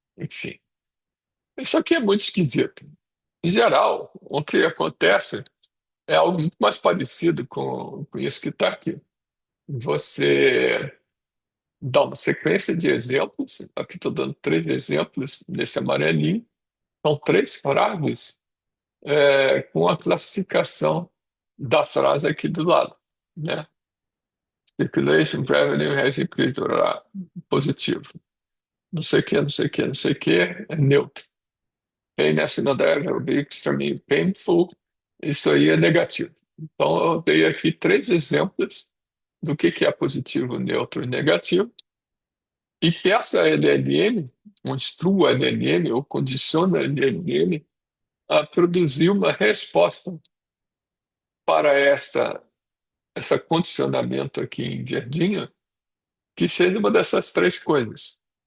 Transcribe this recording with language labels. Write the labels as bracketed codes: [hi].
[pt] Enfim, isso aqui é muito esquisito. Em geral, o que acontece é algo muito mais parecido com isso que está aqui. Você dá uma sequência de exemplos. Aqui estou dando três exemplos nesse amarelinho. São três frases com a classificação da frase aqui do lado, né? [en] Circulation revenue has increased, [pt] positivo. Não sei o que, não sei o que, não sei o que, é neutro. [en] Pain national debt will be extremely painful. [pt] Isso aí é negativo. Então, eu dei aqui três exemplos do que é positivo, neutro e negativo. E peço a LLM, ou instruo a LLM, ou condiciono a LLM a produzir uma resposta para essa condicionamento aqui em verdinha, que seja uma dessas três coisas.